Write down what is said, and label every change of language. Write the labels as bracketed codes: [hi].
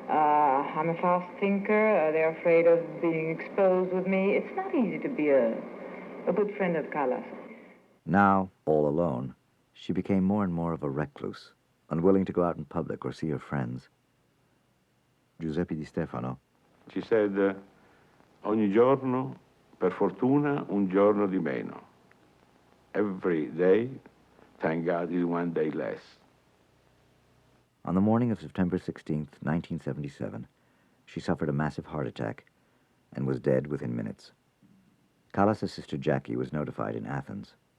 [en] I'm a fast thinker. They're afraid of being exposed with me. It's not easy to be a good friend of Callas. Now, all alone, she became more and more of a recluse, unwilling to go out in public or see her friends. Giuseppe Di Stefano. She said, [it] ogni giorno, per fortuna, un giorno di meno. [en] Every day, thank God, is one day less. On the morning of September 16th, 1977, she suffered a massive heart attack and was dead within minutes. Callas' sister Jackie was notified in Athens.